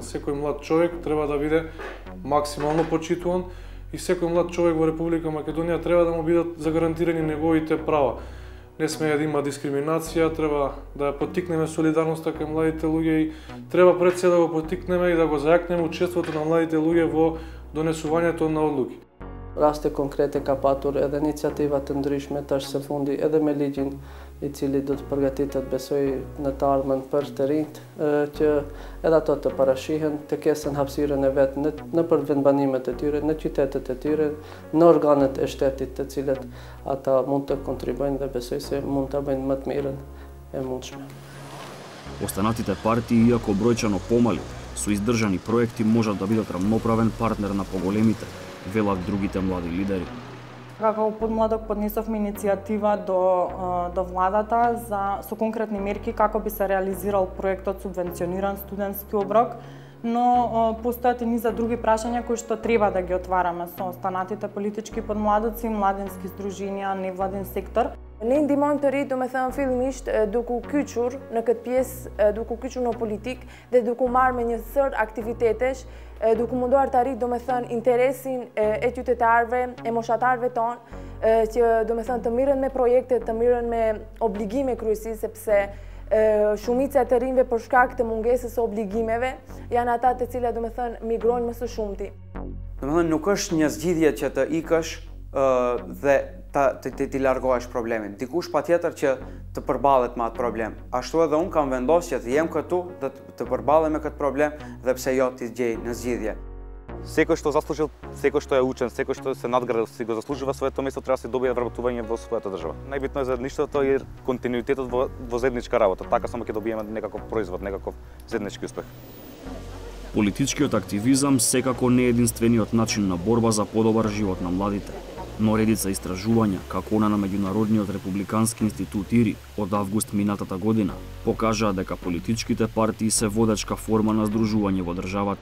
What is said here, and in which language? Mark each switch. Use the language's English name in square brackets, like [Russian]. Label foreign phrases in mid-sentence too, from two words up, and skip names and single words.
[Macedonian] Секој млад човек треба да биде максимално почитуван и секој млад човек во Република Македонија треба да му бидат загарантирани неговите права. Не смее да има дискриминација, треба да поттикнеме солидарноста кај младите луѓе и треба пред се да го поттикнеме и да го зајакнеме учеството на младите луѓе во донесувањето на одлуки. [Albanian] Raste konkrete ka patur edhe iniciativa të ndryshme tash së fundi edhe me ligjin i cili do të përgatitet besoj në të ardhmen për të rinjt që edhe ato të parashihen, të kesin hapësirën e vet në për vendbanimet e tyre, në qytetet e tyre, në organet e shtetit të cilët ata mund të kontribojnë dhe besoj se mund të bëjnë më të mirën e mundshme. [Macedonian] Останатите партии, иако бројчано помали, со издржани проекти можат да бидат рамноправен партнер на поголемите, велат другите млади лидери. Како подмладок поднесовме иницијатива до владата со конкретни мерки како би се реализирал проектот субвенциониран студентски оброк, но постојат и низа други прашања кои што треба да ги отвараме со останатите политички подмладоци, младински здруженја, невладин сектор. [Albanian] Ne ndihmojmë të rinjt, domethënë fillimisht duke u kyçur në këtë pjesë, duke u kyçur në politikë dhe duke u marrë me një sër aktivitetesh, duke munduar të arrit domethënë interesin e qytetarëve, e moshatarëve tonë, që domethënë të mirën me projekte, të mirën me obligime kryesisht, sepse shumica e të rinjve për shkak të mungesës së obligimeve janë ata të cilat domethënë migrojnë më së shumti. Domethënë nuk është një zgjidhje që të ikësh dhe ti largohesh problemin. Dikush patjetër që të përballet me atë problem. Ashtu edhe unë kam vendosur që të jem këtu dhe të përballem me këtë problem dhe pse jo ti gjej në zgjidhje. [Macedonian] Секој што заслужил, секој што е учен, секој што се надградил, си го заслужува своето место, треба да си добие вработување во својата држава. Најбитно е заедништвото и континуитетот во заедничка работа. Така само ќе добиеме некаков производ, некаков заеднички успех. Политичкиот активизам секако не е единствениот начин на борба за подобар живот на младите, но редица истражувања, како она на Меѓународниот републикански институт ИРИ од август минатата година, покажаа дека политичките партии се водечка форма на здружување во државата.